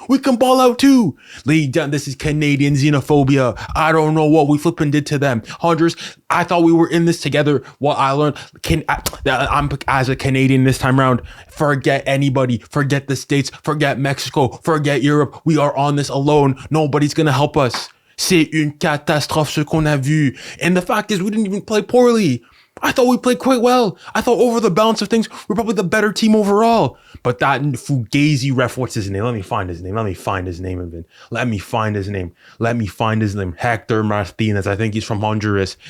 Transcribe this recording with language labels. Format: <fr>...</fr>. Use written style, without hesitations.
<en>We can ball out too. This is Canadian xenophobia. I don't know what we flipping did to them. Honduras, I thought we were in this together. What I learned, I'm as a Canadian this time around, forget anybody, forget the States, forget Mexico, forget Europe. We are on this alone. Nobody's gonna help us.</en> <fr>C'est une catastrophe ce qu'on a vu.</fr> <en>And the fact is, we didn't even play poorly. I thought we played quite well. I thought over the balance of things, we're probably the better team overall. But that fugazi ref, what's his name? Let me find his name, Evan. Let me find his name. 𝙊𝙾𝘽𝘽𝙀𝑃 Martinez. I think he's from Honduras.</en>